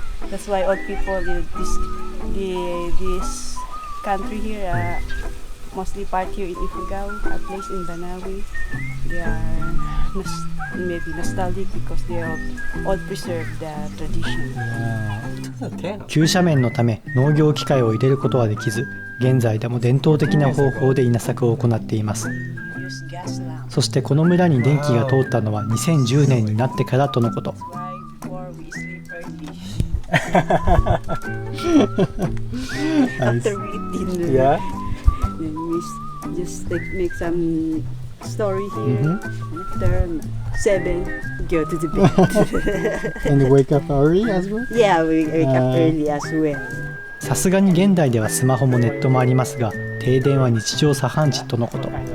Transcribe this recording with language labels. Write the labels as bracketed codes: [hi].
[en] That's why all people this country here, mostly part here in Ifugao, a place in Banawi, they are maybe nostalgic because they all preserve the tradition. Yeah. [ja] 急斜面のため農業機械を入れることはできず、現在でも伝統的な方法で稲作を行っています。 [en] Use gas lamp. [ja] そしてこの村に電気が通ったのは2010年になってからとのこと。 [en] That's why before we sleep early. After we eat dinner, Yeah. then we just make some story here. Mhm. And after 7, go to the bed. And wake up early as well? Yeah, we wake up Ah. early as well. [ja] さすがに現代ではスマホもネットもありますが、停電は日常茶飯事とのこと。